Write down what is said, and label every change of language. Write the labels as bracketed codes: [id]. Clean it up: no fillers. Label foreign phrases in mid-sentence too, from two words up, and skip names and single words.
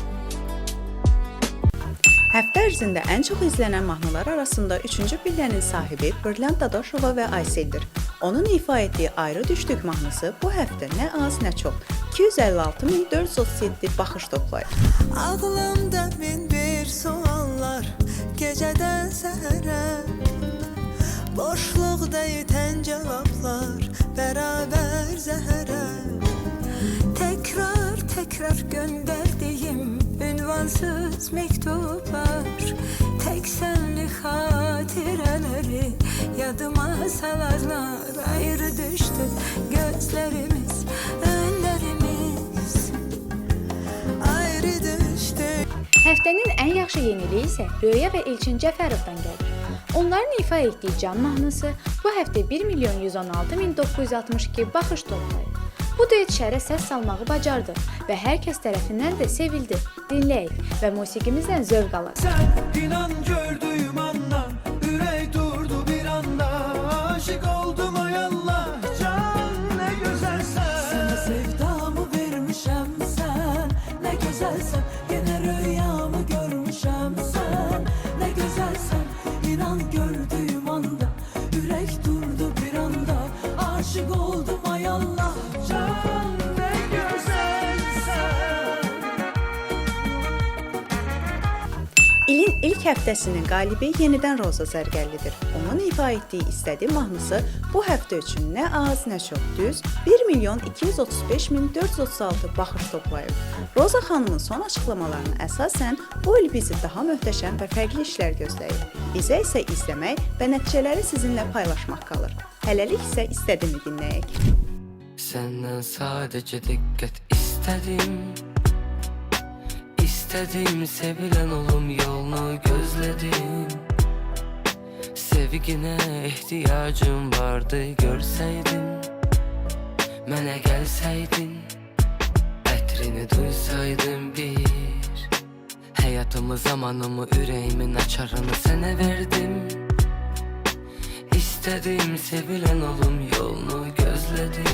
[az] Həftə ərzində ən çox izlənən mahnılar arasında 3-cü pillənin sahibi Brilliant Dadaşova və Ayseldir. Onun ifa etdiyi Ayrı Düşdük mahnısı bu həftə nə az nə çox 256.437 baxış toplayıb. [tr] Ağlımda min bir suallar geceden sehre, boşlukta yiten cevaplar beraber zehre. Tekrar tekrar gönderdiğim ünvansız mektuplar, tek senli hatireleri yadıma salarlar. Ayrı düştü gözlerimiz, önlerimiz ayrı düştü. [az] Həftənin ən yaxşı yeniliyi isə Röya və Elçin Cəfərovdan gəlir. Onların ifa etdiyi Can mahnısı bu həftə 1.116.962 baxış toplayıb. Bu duet şəhərə səs salmağı bacardı və hər kəs tərəfindən də sevildi. Dinləyək və musiqimizdən zövq alaq. [tr] Sen inan gördüğüm anda yürek durdu bir anda. Aşık oldum ay Allah, can ne güzelsen. Sana sevdamı vermişem sen, ne güzelsen. Gene rüyamı görmüşem sen, ne güzelsen. İnan gördüğüm anda yürek durdu bir anda. Aşık oldum ay Allah, can ne güzelsen. [az] İlin ilk həftəsinin qalibi yenidən Roza Zərgərlidir. Onun ifa etdiyi İstədi mahnısı bu həftə üçün nə az nə çox düz 1.235.436 baxış toplayıb. Roza xanımın son açıqlamalarına əsasən bu il bizi daha möhtəşəm və fərqli işlər gözləyir. Bizə isə izləmək və nəticələri sizinlə paylaşmaq qalır. Hələlik isə İstədimi dinləyək. [tr] Senden sadece dikkat istedim. İstedim sevilen olum yolunu gözledim. Sevgine ihtiyacım vardı görseydin. [az] Mənə gəlsəydin, ətrini duysaydım bir. Həyatımı, zamanımı, ürəyimin açarını sənə verdim. [tr] İstədim sevilen olum yolunu gözledim.